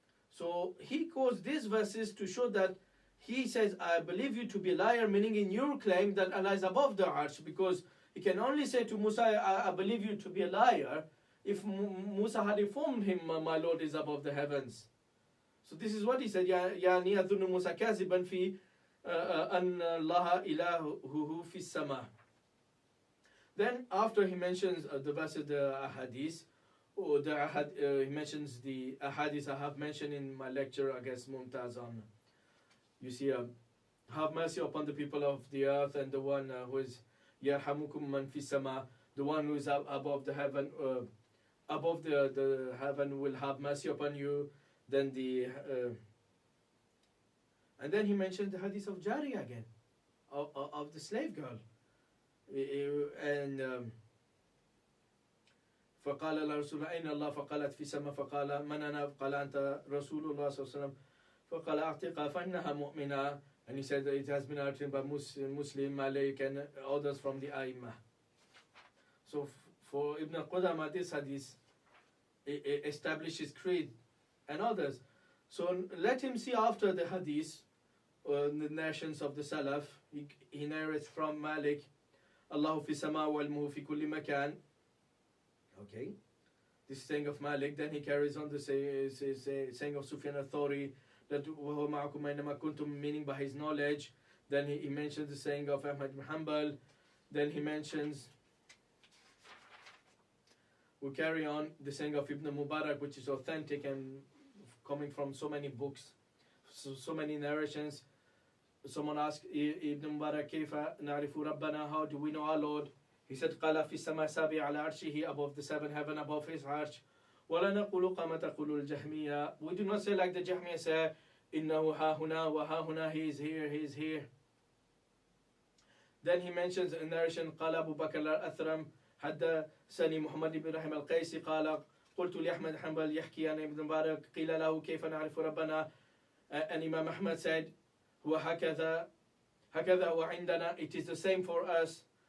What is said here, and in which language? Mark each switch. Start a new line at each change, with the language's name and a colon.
English: So he quotes these verses to show that he says, I believe you to be a liar, meaning in your claim that Allah is above the arsh, because He can only say to Musa, I believe you to be a liar, if Musa had informed him, my Lord is above the heavens. So this is what he said,
Arabic: يعني أظن موسى كاذبا في أن الله إلهه في السماء.
English: Then after he mentions the verses, the ahadith, or he mentions the ahadith I have mentioned in my lecture, I guess, Mumtaz on, you see, have mercy upon the people of the earth, and the one who is yarhamukum man fi sama, the one who is above the heaven, above the heaven will have mercy upon you. Then and then he mentioned the hadith of Jari again, of the slave girl, and
Arabic: فقال الرسول أين الله فقالت في السماء فقال من أنا قال أنت رسول الله صلى الله عليه وسلم فقال أعتقها فإنها مؤمنة.
English: And he said that it has been written by Muslim, Malik, and others from the Aimah. So for Ibn Qudama, this hadith establishes creed and others. So let him see after the hadith, the narrations of the Salaf. He narrates from Malik, Allahu fi sama wal muhu fi kulli makan. Okay, this saying of Malik. Then he carries on the saying of Sufyan al-Thawri, that
Arabic: وَهُوَ مَعَكُمْ أَيْنَمَا كُنْتُمْ,
English: meaning by his knowledge. Then he mentions the saying of Ahmad ibn Hanbal. Then he mentions, we carry on, the saying of Ibn Mubarak, which is authentic and coming from so many books, so many narrations. Someone asked Ibn Mubarak,
Arabic: كيف نعرف ربنا,
English: how do we know our Lord? He said,
Arabic: قال في السماء سابع على عرشه,
English: above the seven heaven, above his arch.
Arabic: ولا نقول كما تقول الجهمية.
English: We do not say like the Jahmiya say,
Arabic: إنه ها هنا وها هنا,
English: he is here, he is here. Then he mentions in narration,
Arabic: قال أبو بكر الأثرم حدثني محمد بن رحم القيسي قال قلت لأحمد حنبل يحكي عن ابن مبارك قيل له كيف نعرف ربنا.
English: And Imam Ahmad said,
Arabic: هو هكذا هو عندنا,
English: it is the same for us.